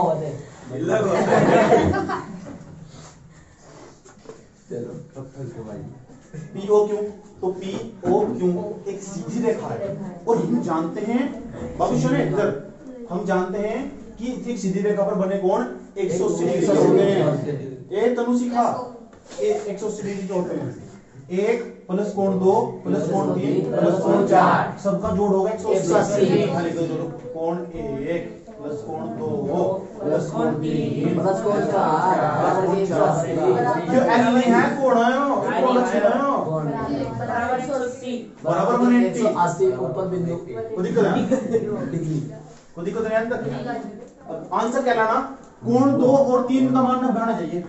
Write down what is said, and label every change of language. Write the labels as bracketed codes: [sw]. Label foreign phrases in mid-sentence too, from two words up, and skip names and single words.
[hi] POQ तो POQ एक सीधी रेखा है और हम जानते हैं बाबू सुने इधर, हम जानते हैं कि एक सीधी रेखा पर बने कोण 180 डिग्री के होते हैं। ए तनु सीखा 180 डिग्री के होते हैं। 1 प्लस कोण 2 प्लस कोण 3 प्लस कोण 4 सबका जोड़ होगा 180। खाली कर दो कोण 1 प्लस कोण 2 प्लस कोण 3 प्लस कोण 4 जो एल नहीं है कोण है कोण अच्छा है बराबर 180 ऊपर बिंदु कोई दिक्कत नहीं अंदर। आंसर क्या लाना? कोण 2 और 3 का मान होना चाहिए।